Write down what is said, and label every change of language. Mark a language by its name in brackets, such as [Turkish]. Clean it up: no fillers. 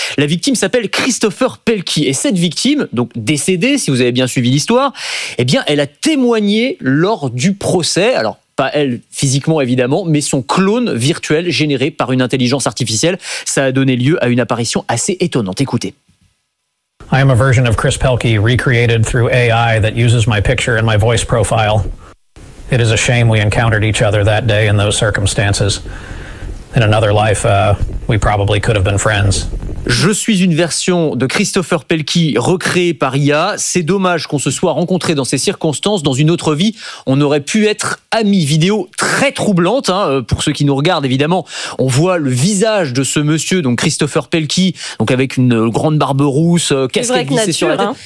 [French] La victime s'appelle Christopher Pelkey. Et cette victime, donc décédée, si vous avez bien suivi l'histoire, eh bien, elle a témoigné lors du procès. Alors, pas elle physiquement évidemment, mais son clone virtuel généré par une intelligence artificielle. Ça a donné lieu à une apparition assez étonnante. Écoutez. [English] I am a version of Chris Pelkey recreated through AI that uses my picture and my voice profile. It is a shame we encountered each other that day in those circumstances. In another life, we probably could have been friends. [French] Je suis une version de Christopher Pelkey recréée par IA. C'est dommage qu'on se soit rencontré dans ces circonstances. Dans une autre vie, on aurait pu être amis. Vidéo très troublante, hein, pour ceux qui nous regardent, évidemment. On voit le visage de ce monsieur, donc Christopher Pelkey, donc avec une grande barbe rousse, casquette glissée sur la tête. Hein.